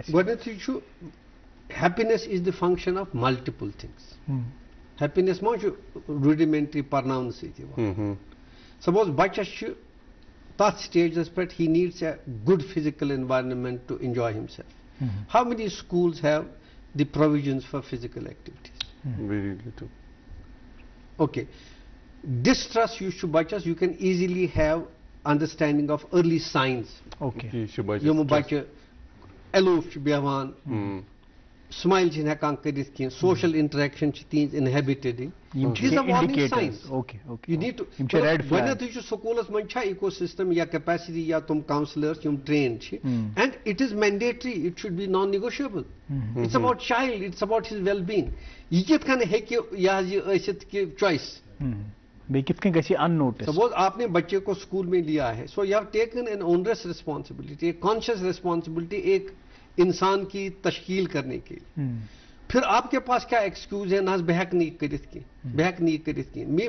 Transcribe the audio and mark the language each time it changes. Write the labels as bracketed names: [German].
[Kashmiri] گۄڈنیٚتھٕے چھُ [English] happiness is the function of multiple things. [Kashmiri] Happiness ما چھُ rudimentary پرناونہٕ سۭتۍ یِوان. [English] Suppose [Kashmiri] بچس چھُ تتھ سٹیجس پٮ۪ٹھ [English] he needs a good physical environment to enjoy himself. How many schools have the provisions for physical activities? Very little. Okay. Distrust [Kashmiri] یُس چھُ بچس [English] you can easily have understanding of early signs. Okay. [Kashmiri] یِم بچہ aloof چھُ بیٚہوان, smile چھِنہٕ ہٮ۪کان کٔرِتھ کینٛہہ, social interaction چھِ تِہنٛز inhibited. [English] These are warning signs. You need to. [Kashmiri] گۄڈنیٚتھٕے چھُ سکوٗلس منٛز چھا eco system یا capacity یا تِم counselors یِم trained چھِ, [English] and it is mandatory. It should be non-negotiable. It's about child. It's about his well-being. [Kashmiri] یہِ کِتھ کٔنۍ ہیٚکہِ یہِ حظ یہِ ٲسِتھ کہِ choice. بیٚیہِ کِتھ کٔنۍ گژھِ یہِ unnoticed. [Urdu] Suppose آپ نے بچے کو اسکول میں لیا ہے, [English] so you have taken an onerous responsibility, [Urdu] ایک conscious responsibility ایک انسان کی تشکیل کرنے کے لیے. پھر آپ کے پاس کیا ایکسکیوز ہے, [Kashmiri] نہ بہ ہیٚکہٕ نہٕ یہِ کٔرِتھ کینٛہہ, بہ ہیٚکہٕ نہٕ یہِ کٔرِتھ کینٛہہ.